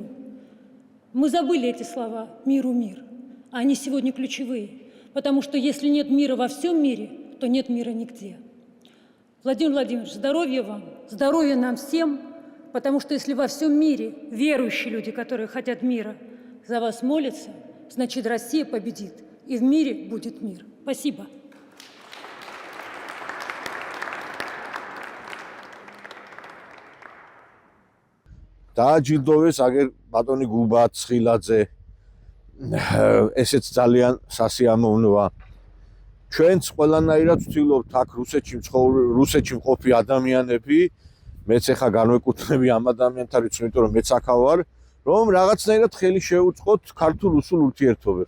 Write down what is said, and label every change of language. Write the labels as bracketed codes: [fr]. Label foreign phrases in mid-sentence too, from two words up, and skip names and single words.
[ru] Мы забыли эти слова «миру мир», а они сегодня ключевые, потому что если нет мира во всем мире, то нет мира нигде. Владимир Владимирович, здоровья вам, здоровья нам всем, потому что если во всем мире верующие люди, которые хотят мира, за вас молятся, значит, Россия победит, и в мире будет мир. Спасибо. [ka] დააჯილდოვეს აგერ ბატონი გუბა ცხილაძე. ესეც ძალიან სასიამოვნოა. ჩვენც ყველანაირად ვცდილობთ აქ რუსეთში მყოფი ადამიანები, მეც ახლა განვეკუთვნები ამ ადამიანთა რიცხვს, იმიტომ რომ მეც აქა ვარ, რომ რაღაცნაირად ხელი შეუწყოთ ქართულ-რუსულ ურთიერთობებს.